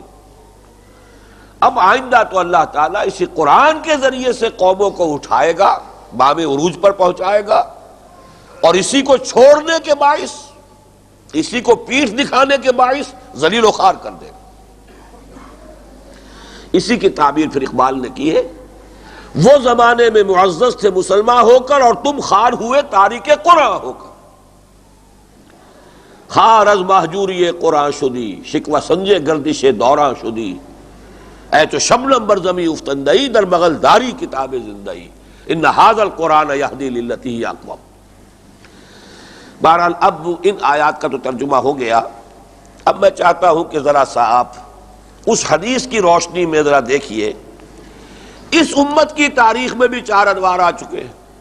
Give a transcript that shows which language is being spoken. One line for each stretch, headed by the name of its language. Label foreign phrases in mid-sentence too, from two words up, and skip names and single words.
Urdu: اب آئندہ تو اللہ تعالیٰ اسی قرآن کے ذریعے سے قوموں کو اٹھائے گا، بام عروج پر پہنچائے گا، اور اسی کو چھوڑنے کے باعث، اسی کو پیٹھ دکھانے کے باعث ذلیل و خوار کر دے گا. اسی کی تعبیر پھر اقبال نے کی ہے، وہ زمانے میں معزز تھے مسلمان ہو کر اور تم خوار ہوئے تاریک قرآن ہو کر.
Persian: خوار از مہجوری قرآن شدی، شکوہ سنجے گردش دوراں شدی، اے تو شبنم بر زمیں افتندئی در بغل داری کتاب زندئی،
Arabic: ان ھذا القرآن یہدی للتی ہی اقوم.
Urdu: بہرحال اب ان آیات کا تو ترجمہ ہو گیا. اب میں چاہتا ہوں کہ ذرا سا آپ اس حدیث کی روشنی میں ذرا دیکھیے. اس امت کی تاریخ میں بھی 4 ادوار آ چکے ہیں.